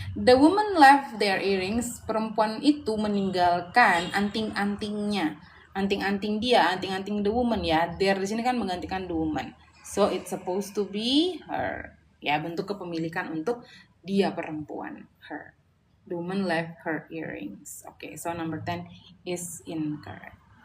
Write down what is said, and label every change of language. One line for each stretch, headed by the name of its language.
English: The woman left their earrings.
Indonesian: Perempuan itu meninggalkan anting-antingnya. Anting-anting dia, anting-anting the woman ya. There di sini kan menggantikan the woman.
English: So it's supposed to be her.
Indonesian: Ya, bentuk kepemilikan untuk dia perempuan,
English: her. The woman left her earrings. Okay, so number 10 is incorrect.